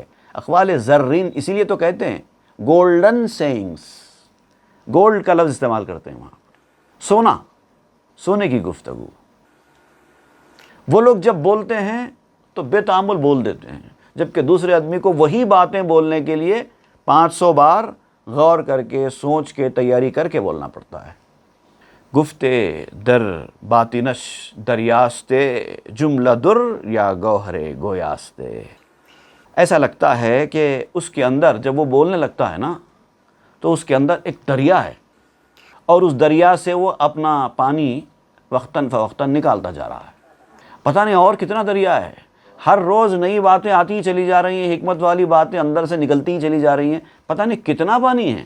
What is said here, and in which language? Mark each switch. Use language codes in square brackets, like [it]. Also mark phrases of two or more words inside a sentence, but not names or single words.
[ur] اقوال زرین اسی لیے تو کہتے ہیں [en] golden sayings, [ur] گولڈ کا لفظ استعمال کرتے ہیں وہاں، سونا، سونے کی گفتگو۔ وہ لوگ جب بولتے ہیں تو بے تعامل بول دیتے ہیں، جبکہ دوسرے آدمی کو وہی باتیں بولنے کے لیے 500 بار غور کر کے سوچ کے تیاری کر کے بولنا پڑتا ہے۔ [fa] گفتے در باطنش دریاستے، جملہ در یا گوہر گویاستے۔ [ur] ایسا لگتا ہے کہ اس کے اندر جب وہ بولنے لگتا ہے نا تو اس کے اندر ایک دریا ہے، اور اس دریا سے وہ اپنا پانی وقتاً فوقتاً نکالتا جا رہا ہے۔ پتہ نہیں اور کتنا دریا ہے، ہر روز نئی باتیں آتی ہی چلی جا رہی ہیں، حکمت والی باتیں اندر سے نکلتی ہی چلی جا رہی ہیں، پتہ نہیں کتنا پانی ہے۔